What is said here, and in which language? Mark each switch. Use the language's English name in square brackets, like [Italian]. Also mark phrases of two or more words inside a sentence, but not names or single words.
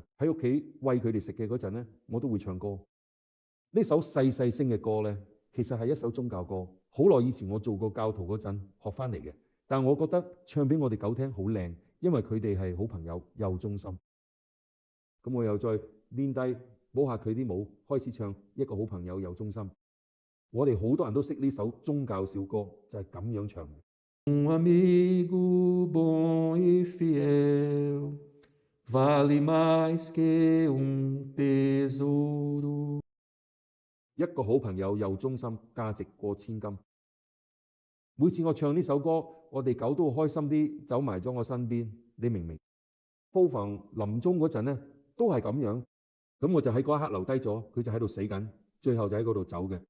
[Cantonese] 喺屋企餵佢哋食嘅嗰陣咧，我都會唱歌。呢首細細聲嘅歌咧，其實係一首宗教歌，好耐以前我做過教徒嗰陣學翻嚟嘅。但我覺得唱俾我哋狗聽好靚，因為佢哋係好朋友又忠心。咁我又再練低摸下佢啲毛，開始唱一個好朋友又忠心。我哋好多人都識呢首宗教小歌，就係咁樣唱嘅。 [Portuguese] Amigo bom e fiel, vale mais que tesouro。 [Cantonese] 一個好朋友又忠心，價值過千金。每次我唱呢首歌，我哋狗都會開心啲，走埋咗我身邊。你明唔明？布馮臨終嗰陣咧，都係咁樣。咁我就喺嗰一刻留低咗，佢就喺度死緊，最後就喺嗰度走嘅。